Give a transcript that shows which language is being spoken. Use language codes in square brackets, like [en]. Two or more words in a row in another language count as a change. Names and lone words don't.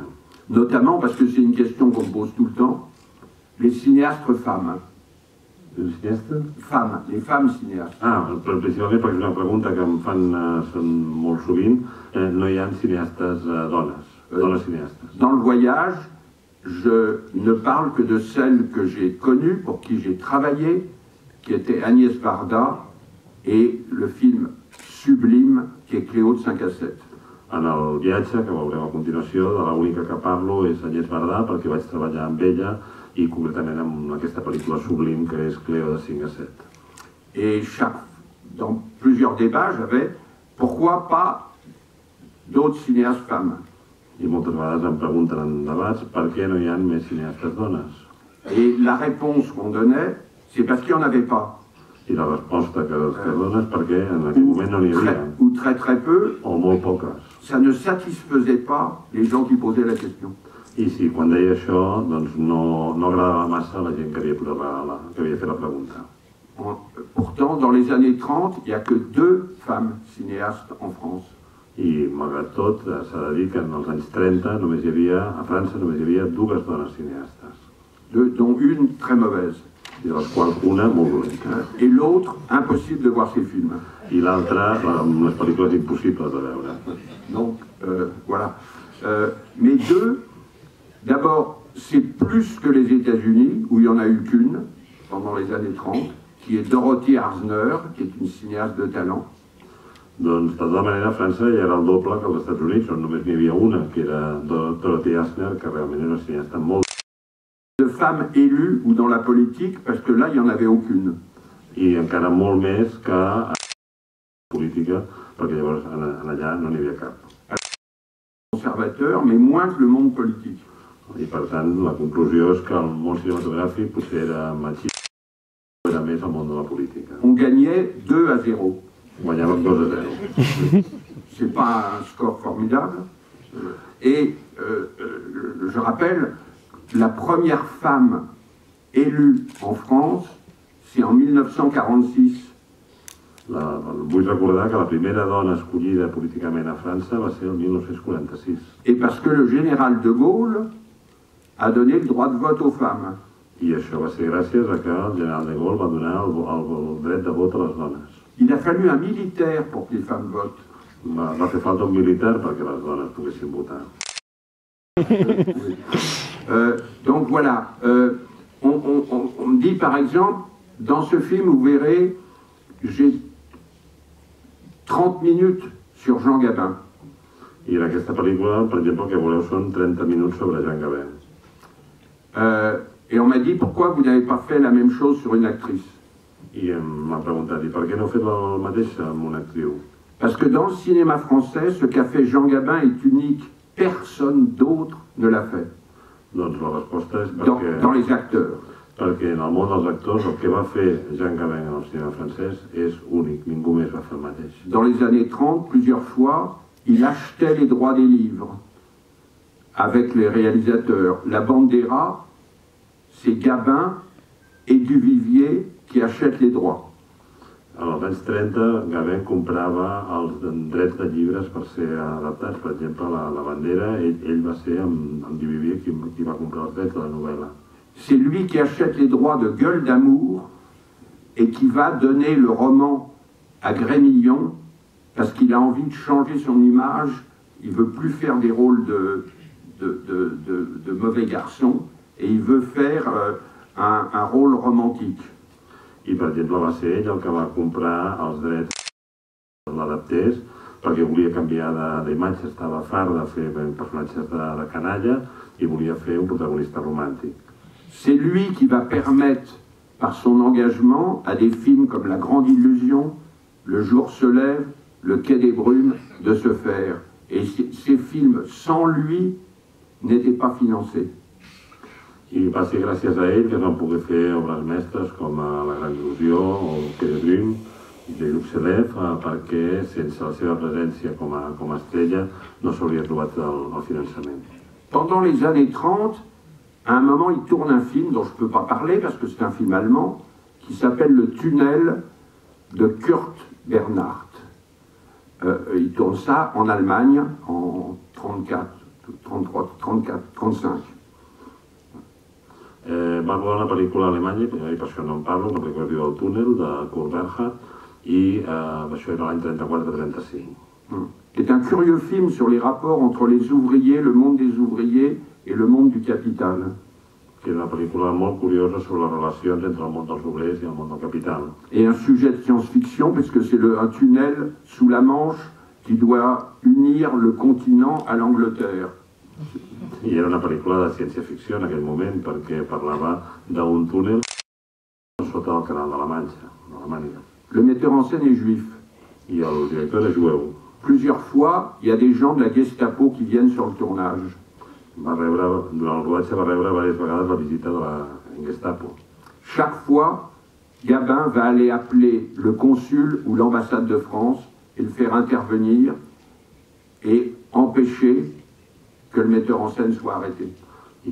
[fr] Notamment parce que c'est une question qu'on me pose tout le temps, les cinéastes femmes. Les cinéastes? Femmes, les femmes cinéastes. [ca] Però principalment perquè és una pregunta que em fan molt sovint, no hi ha cineastes dones cinéastes. [fr] Dans le voyage, je ne parle que de celles que j'ai connues, pour qui j'ai travaillé, qui était Agnès Varda, et le film sublime qui est Cléo de 5 à 7. [ca] En el viatge, que veurem a continuació, de l'única que parlo és Agnès Varda, perquè vaig treballar amb ella, i concretament amb aquesta pel·lícula sublim que és Cléo de 5 à 7. [fr] Et dans plusieurs débats, j'avais pourquoi pas d'autres cinéastes femmes. [ca] I moltes vegades em pregunten en debats per què no hi ha més cineastes dones. [fr] Et la réponse qu'on donnait, c'est parce qu'il n'y en avait pas. [ca] I la resposta que es dona és perquè en aquell moment no n'hi havia. [fr] Ou très peu. [ca] O molt poques. [fr] Ça ne satisfaisait pas les gens qui posaient la question. [ca] I sí, quan deia això, doncs no agradava massa a la gent que havia fet la pregunta. [fr] Pourtant, dans les années 30, il n'y a que 2 femmes cinéastes en France. [ca] I, malgrat tot, s'ha de dir que en els anys 30 només hi havia, a França només hi havia 2 dones cineastes. [fr] Dont une très mauvaise. [ca] I de les quals una molt dolenta. [fr] Et l'autre, impossible de voir ses films. [ca] I l'altra, les pel·lícules impossibles de veure. [fr] Donc, voilà. Mais 2, d'abord, c'est plus que les États-Unis, où il n'y en a eu qu'une, pendant les années 30, qui est Dorothy Arzner, qui est une cinéaste de talent. [ca] Doncs, de tota manera, a França hi era el doble que als Estats Units, on només n'hi havia una, que era Dorothy Arzner, que realment era una cineasta molt... [fr] De femmes élues ou dans la politique, parce que là, il n'y en avait aucune. [ca] I encara molt més que a la política, perquè llavors allà no n'hi havia cap. [fr] Conservateur, mais moins que le monde politique. [ca] I per tant, la conclusió és que el món cinematogràfic potser era machista, era més el món de la política. [fr] On gagnait 2-0. [ca] Guanyàvem 2-0. [fr] C'est pas un score formidable. Et je rappelle, la première femme élue en France, c'est en 1946. [ca] Vull recordar que la primera dona escollida políticament a França va ser el 1946. [fr] Et parce que le général de Gaulle a donné le droit de vote aux femmes. [ca] I això va ser gràcies a que el general de Gaulle va donar el dret de vot a les dones. [fr] Il a fallu un militaire pour que les femmes votent. [ca] Va fer falta un militar perquè les dones poguessin votar. [fr] Donc voilà, on me dit par exemple, dans ce film, vous verrez, j'ai 30 minutes sur Jean Gabin. [ca] I en aquesta pel·lícula, per exemple, el que veureu són 30 minuts sobre Jean Gabin. [fr] Et on m'a dit, pourquoi vous n'avez pas fait la même chose sur une actrice? [ca] I m'ha preguntat, i per què no heu fet el mateix amb una actriu? [fr] Parce que dans le cinéma français, ce qu'a fait Jean Gabin est unique. Personne d'autre ne l'a fait. [ca] Doncs la resposta és [fr] Dans les acteurs. [ca] Perquè en el món dels actors el que va fer Jean Gabin en el cinema francès és únic, ningú més va fer el mateix. [fr] Dans les années 30, plusieurs fois, il achetait les droits des livres avec les réalisateurs. La Bandera, c'est Gabin et Duvivier qui achètent les droits. [ca] Als anys 30, Gabin comprava els drets de llibres per ser adaptats. Per exemple, la Bandera, ell va ser amb Duvivier qui va comprar els drets de la novel·la. [fr] C'est lui qui achète les droits de Gueule d'amour et qui va donner le roman à Grémillon parce qu'il a envie de changer son image. Il ne veut plus faire des rôles de mauvais garçon et il veut faire un rôle romantique. [ca] I, per exemple, va ser ell el que va comprar els drets que l'adaptés perquè volia canviar d'imatge, estava fart de fer personatges de canalla i volia fer un protagonista romàntic. [fr] C'est lui qui va permettre, par son engagement, à des films comme La Grande Illusion, Le Jour se lève, Le Quai des Brumes, de se faire. Et ces films, sans lui, n'étaient pas financés. [ca] I va ser gràcies a ell que es van poder fer obres mestres com La Gran Il·lusió o El Quai des Brumes de Luxelef, perquè sense la seva presència com a estrella no s'hauria trobat el finançament. [fr] Pendant les années 30, à un moment, il tourne un film dont je ne peux pas parler parce que c'est un film allemand qui s'appelle Le Tunnel de Kurt Bernhardt. Il tourne ça en Allemagne en 34, 35. [ca] Va rodar una pel·lícula a Alemanya, i per això no en parlo, una pel·lícula que es diu El Túnel, de Kurt Bernhardt, i això era l'any 34-35. [fr] C'est un curieux film sur les rapports entre les ouvriers, le monde des ouvriers et le monde du capital. [ca] Que és una pel·lícula molt curiosa sobre les relacions entre el món dels obrers i el món del capital. [fr] Et un sujet de science-fiction, parce que c'est un tunnel sous la Manche qui doit unir le continent à l'Angleterre. [ca] I era una pel·lícula de ciència-ficció en aquell moment, perquè parlava d'un túnel sota el canal de la Manxa, de la Màniga. [fr] Le metteur en scène est juif. [ca] I el director era jueu. [fr] Plusieurs fois, il y a des gens de la Gestapo qui viennent sur le tournage. [ca] Durant el rodatge va rebre diverses vegades la visita de la Gestapo. [fr] Chaque fois, Gabin va aller appeler le consul ou l'ambassade de France et le faire intervenir et empêcher que le metteur en scène soit arrêté.